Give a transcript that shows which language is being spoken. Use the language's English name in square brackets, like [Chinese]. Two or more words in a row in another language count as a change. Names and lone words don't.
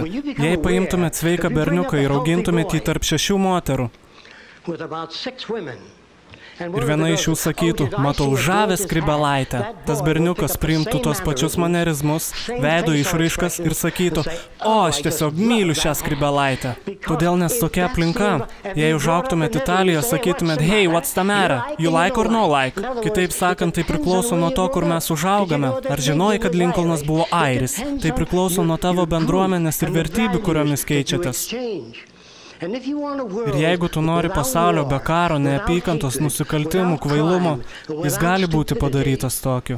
[Lithuanian] Jei paimtumėt sveiką berniuką ir augintumėt jį tarp 6 moterų, ir viena iš jų sakytų, matau žavę skrybelaitę. Tas berniukas priimtų tos pačius manerizmus, veido išraiškas ir sakytų, o, aš tiesiog myliu šią skrybelaitę. Kodėl nes tokia aplinka? Jei užaugtumėt Italijoje, sakytumėt, [English] hey, what's the matter? You like or no like? [Lithuanian] Kitaip sakant, tai priklauso nuo to, kur mes užaugame. Ar žinojai, kad Lincolnas buvo airis? Tai priklauso nuo tavo bendruomenės ir vertybių, kuriomis keičiatės. Ir jeigu tu nori pasaulio be karo, neapykantos, nusikaltimų, kvailumo, jis gali būti padarytas tokiu.